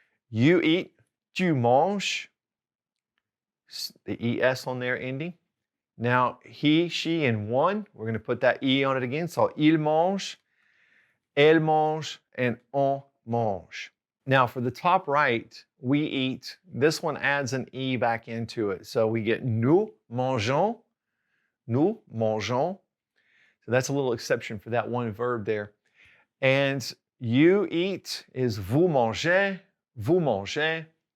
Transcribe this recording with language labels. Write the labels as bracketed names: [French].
[English] You eat, [French] tu manges. [English] The ES on there ending. Now, he, she, and one, we're going to put that E on it again. [French] So il mange, elle mange, and on mange. [English] Now, for the top right, we eat. This one adds an E back into it. So we get [French] nous mangeons, nous mangeons. [English] So that's a little exception for that one verb there. And you eat is [French] vous mangez, vous mangez.